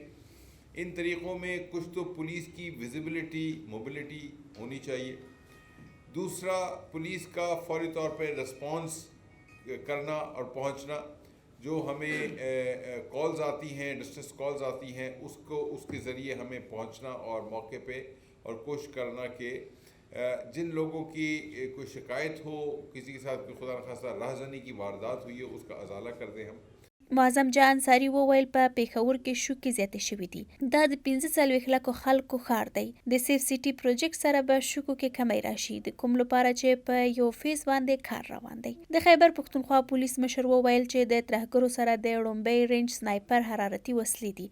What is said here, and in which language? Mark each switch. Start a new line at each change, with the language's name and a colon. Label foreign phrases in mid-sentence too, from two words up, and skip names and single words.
Urdu: ان طریقوں میں کچھ تو پولیس کی
English: visibility mobility
Urdu: ہونی چاہیے، دوسرا پولیس کا فوری طور پر ریسپانس کرنا اور پہنچنا، جو ہمیں کالز آتی ہیں,
English: distress calls
Urdu: آتی ہیں، اس کو اس کے ذریعے ہمیں پہنچنا اور موقعے پہ اور کوشش کرنا کہ جن لوگوں کی کوئی شکایت ہو، کسی کے ساتھ کوئی خدا نہ خواستہ راہزنی کی واردات ہوئی ہے، اس کا ازالہ کر دیں ہم.
Pashto: معظم جان انصاري وویل په پیښور کې شوکې زیاتې شوې دي. دا د 45 لکو خلکو ښار دی. د
English: safe city project
Pashto: سره به شوکو کې کمی راشي، د کوم لپاره چې په یو فیز باندې کار روان دی. د خیبر پښتونخوا پولیس مشر وویل چې د ترهګرو سره د ړومبۍ
English: range sniper
Pashto: حرارتي وسلې دي.